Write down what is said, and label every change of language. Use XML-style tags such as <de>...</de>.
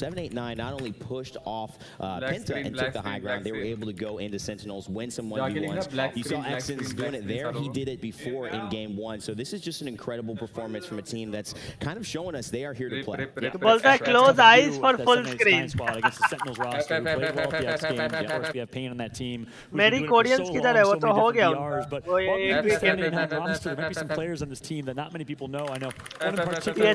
<en>789 not only pushed off Penta and took the high ground, they were able to go into Sentinels, win some 1v1s. You saw Exons doing it there. He did it before in game 1. So this is just an incredible performance from a team that's kind of showing us they are here to play.</en> <hi>तो बोलता है close eyes for full screen.</hi> <en>Squad against the Sentinels roster, who played well at the X Games. Of course, we have Pain on that team.</en> <hi>मेरी Koreans किधर है? वो तो हो गया उनका. वो एक भी</hi> <en>standing behind roster, there might be some players on this team that not many people know. I know one in particular.</en>